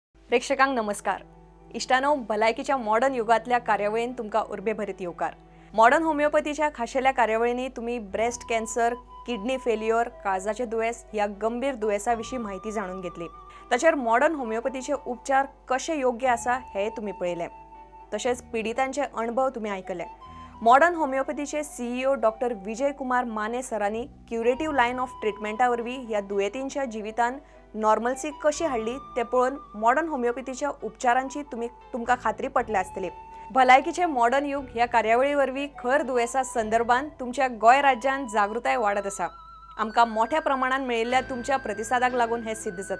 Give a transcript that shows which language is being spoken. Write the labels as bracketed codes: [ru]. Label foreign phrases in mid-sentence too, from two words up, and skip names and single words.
[kok] प्रेक्षकांक नमस्कार। इष्टानो भलायकीच्या मॉडर्न युगातल्या कार्यावळीन तुमका उर्बे भरीत येवकार। मॉडर्न होमिओपॅथीच्या खाशेल्या कार्यावळींनी तुम्ही [en] breast cancer, kidney failure, [kok] काळजाचे दुयेस या गंभीर दुयेसाविषयी माहिती जाणून घेतली। तसेच मॉडर्न होमिओपॅथीचे उपचार कसे योग्य आसा हे तुम्ही पळयले। तसेच पीडितांचे अनुभव तुम्ही ऐकले। मॉडर्न होमिओपॅथीचे सीईओ डॉक्टर विजय कुमार माने सरांनी [en] curative line of treatmentावरवी [kok] या दुयेतींच्या जीवितान नॉर्मल्सी कशी हाडली ते पळोवन मॉडर्न होमिओपॅथीच्या उपचारांची तुमका खात्री पटली आसतली। भलायकीचे मॉडर्न युग ह्या कार्यावळीवरवी खर दुयेसा संदर्भात तुमच्या गोय राज्यात जागृताय वाढत आसा। आमकां मोठ्या प्रमाणात मेळिल्ल्या तुमच्या प्रतिसादाक लागून हे सिद्ध जाता।